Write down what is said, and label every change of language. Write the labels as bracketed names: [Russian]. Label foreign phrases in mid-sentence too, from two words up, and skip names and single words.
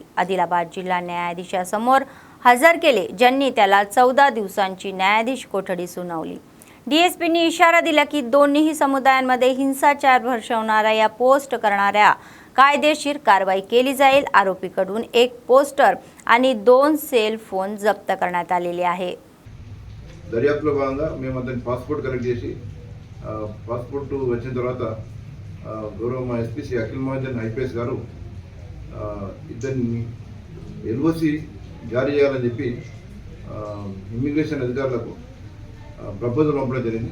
[Marathi] आदिलाबाद जिल्हा न्यायाधीशासमोर हजर केले, ज्यांनी त्याला 14 दिवसांची न्यायाधीश कोठडी सुनावली। डीएसपींनी इशारा दिला की दोन्ही समुदायांमध्ये हिंसाचार भडकवणाऱ्या या पोस्ट करणाऱ्या कायदेशीर कारवाई केली जाईल। आरोपीकडून एक पोस्टर आणि 2 सेल फोन जप्त करण्यात आलेले आहे। [Telugu] దర్యాప్తులో భాగంగా మేము అతని [English] passport collect [Telugu] చేసి పాస్పోర్ట్ వచ్చిన తర్వాత గౌరవ మా ఎస్పీ శ్రీ అఖిల్ మహాజన్ ఐపీఎస్ గారు ఇతన్ని ఎల్ఓసి జారీ చేయాలని చెప్పి ఇమ్మిగ్రేషన్ అధికారులకు ప్రపోజల్ పంపడం జరిగింది।